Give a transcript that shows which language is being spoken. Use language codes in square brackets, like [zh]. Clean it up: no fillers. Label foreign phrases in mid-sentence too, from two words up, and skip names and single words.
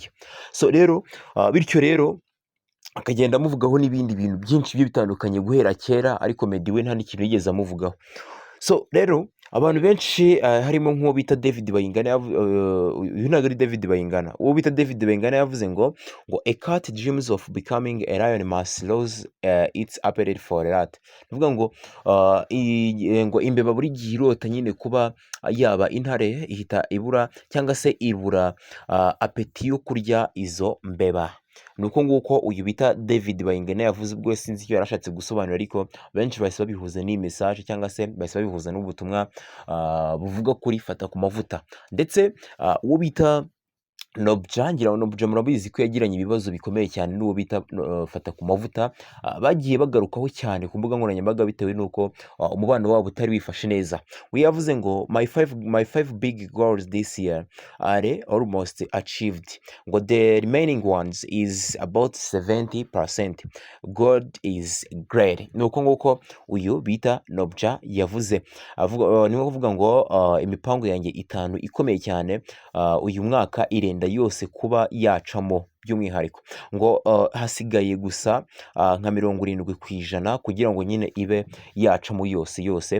[rw] So rero bityo rero akagenda amuvugaho n'ibindi bintu byinshi bigiye bitandukanye guhera kera, ariko Meddy we nta n'ikintu yigeze amuvugaho. So rero abantu benshi harimo nk'uwo bita David Bayingana, uyu ntabwo ari David Bayingana, uwo bita David Bayingana yavuze ngo [en] a cat dreams of becoming a lion must lose its appetite for a rat. [rw] Bivuga ngo ngo imbeba buri gihe irota nyine kuba yaba intare, ihita ibura cyangwa se ibura apeti yo kurya izo mbeba. Nuko nguko uyu bita David Bayingana yavuze, ubwo sinzi icyo yarashatse gusobanura, ariko benshi bahise babihuza n'iyi message, cyangwa se bahise babihuza n'ubutumwa buvuga kuri Fata ku mavuta. Ndetse uwo bita Nobja, ngira ngo Nobja murabizi ko yagiranye ibibazo bikomeye cyane n'uwo bita Fata ku mavuta, bagiye bagarukaho cyane ku mbuga nkoranyambaga, bitewe n'uko umubano wabo utari wifashe neza. We yavuze ngo [en] my five big goals this year are almost achieved, ngo the remaining ones is about 70%. God is great. [rw] Nuko nguko uyu bita Nobja yavuze, niwe kuvuga ngo imipango yanjye 5 ikomeye cyane uyu mwaka irenda yose kuba yacamo, by'umwihariko ngo hasigaye gusa nka 70% kugira ngo nyine ibe yacamo yose.